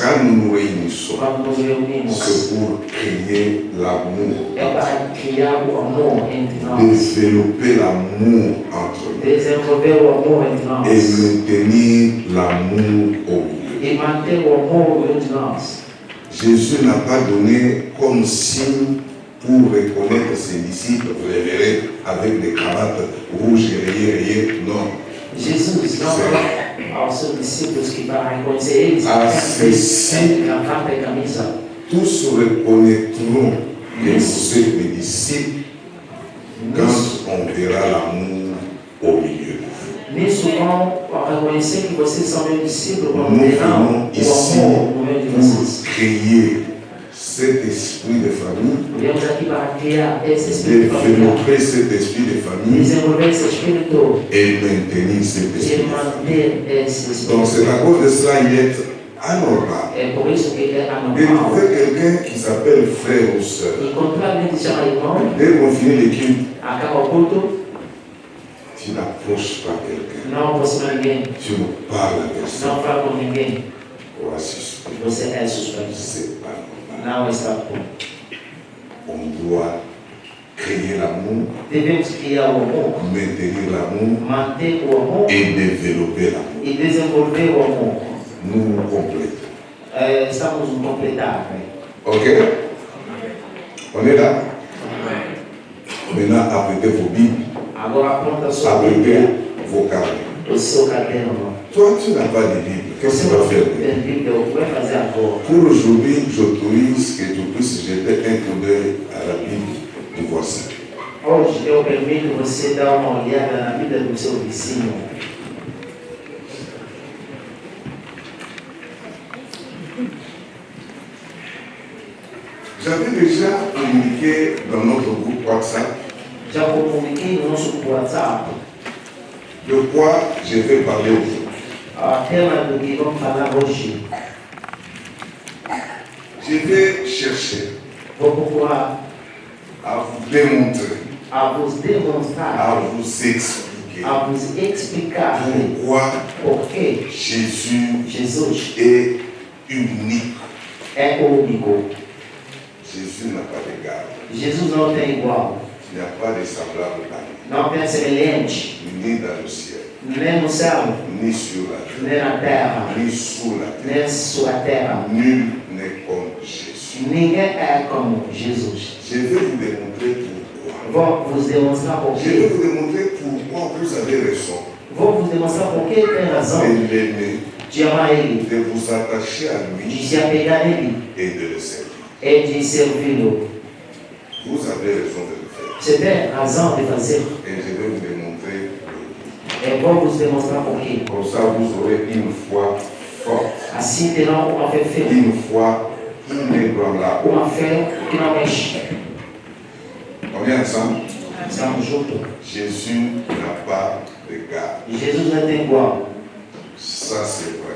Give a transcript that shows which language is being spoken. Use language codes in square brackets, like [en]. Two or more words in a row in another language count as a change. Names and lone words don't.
[fr] Quand nous nous réunissons, c'est pour créer l'amour, développer l'amour entre nous et maintenir l'amour au milieu. Jésus n'a pas donné comme signe pour reconnaître ses disciples, vous les verrez avec des cravates rouges et rayées, non. [pt] Jésus não aos seus discípulos que para reconhecer eles, gravata e camisa. [fr] Tous reconnaîtront que vous êtes mes disciples quand on verra l'amour au milieu. [pt] Nisso vão reconhecer que vocês são meus discípulos quando [fr] Nous [pt] verão [fr] venons [pt] o [fr] ici [pt] amor no meio de vocês. [fr] pour créer cet esprit de famille, [pt] Viemos aqui para criar esse espírito familiar, [fr] développer cet esprit de famille [pt] desenvolver esse espírito [fr] et maintenir cet [pt] e [fr] esprit. [pt] manter esse [fr] Donc c'est [pt] espírito. [fr] à cause de cela il est anormal [pt] É por isso que é [fr] de [pt] anormal. [fr] trouver quelqu'un qui s'appelle frère ou sœur. [pt] Encontrar alguém que chama irmão, [fr] Dès qu'on finit l'équipe, [pt] acaba o culto, [fr] tu n'approches pas quelqu'un, [pt] não aproxima ninguém, [fr] tu ne parles à personne. [pt] não fala com ninguém, [fr] On va suspendre. [pt] você é suspeito. [fr] C'est pas normal. [pt] Não está bom. [fr] On doit créer l'amour, [pt] Devemos criar o amor, [fr] maintenir l'amour [pt] manter o amor [fr] et développer l'amour. [pt] e desenvolver o amor. [fr] Nous nous complétons. [pt] Estamos no completar. [fr] Ok? On est là? Maintenant, apprêtez vos Bibles, [pt] Agora aponta a sua [fr] apprêtez [pt] Bíblia, [fr] vos carnets. [pt] o seu caderno. [fr] Toi, tu n'as pas de Bible. Qu'est-ce que tu vas faire? [pt] Tem Bíblia, o que vai fazer agora? [fr] Pour aujourd'hui, j'autorise que tu puisses jeter un coup d'œil à la Bible du voisin. [pt] Hoje eu permito você dar uma olhada na Bíblia do seu vizinho. [fr] J'avais déjà communiqué dans notre groupe WhatsApp [pt] Já comuniquei no nosso WhatsApp [fr] de quoi je vais parler aujourd'hui. [pt] a tema do que vamos falar hoje. [fr] Je vais chercher [pt] Vou procurar [fr] à vous démontrer, [pt] a vos [fr] à [pt] demonstrar, [fr] vous expliquer [pt] a vos explicar [fr] pourquoi [pt] por que [fr] Jésus [pt] Jesus [fr] est unique. [pt] é único. [fr] Jésus n'a pas d'égal. [pt] Jesus não tem igual, [fr] Il n'y a pas de semblable dans lui, [pt] não tem semelhante, [fr] ni dans le ciel, [pt] nem no céu, [fr] ni sur la terre, [pt] nem na terra, [fr] ni sous la terre. [pt] nem sobre a terra. [fr] Nul n'est comme Jésus. [pt] Ninguém é como Jesus. [fr] Je vais vous démontrer pourquoi. [pt] Vou vos demonstrar por [fr] Je vais [pt] quê. [fr] vous démontrer pourquoi vous avez raison [pt] Vou vos demonstrar por que tem razão [fr] de l'aimer, [pt] de amar Ele, [fr] de vous attacher à [pt] de [fr] lui [pt] se apegar nele [fr] et de le servir. [pt] e de servi-lo. [fr] Vous avez raison de le faire. [pt] Você tem razão de fazer. [fr] Et je vais vous démontrer pourquoi. [pt] Eu vou vos demonstrar por quê. [fr] Comme ça, vous aurez une foi forte, [pt] Assim terão uma fé firme, [fr] une foi inébranlable. [pt] uma fé que não mexe. [fr] On est ensemble? [pt] Estamos juntos. [fr] Jésus n'a pas d'égal. [pt] Jesus não tem igual. [fr] Ça, c'est vrai.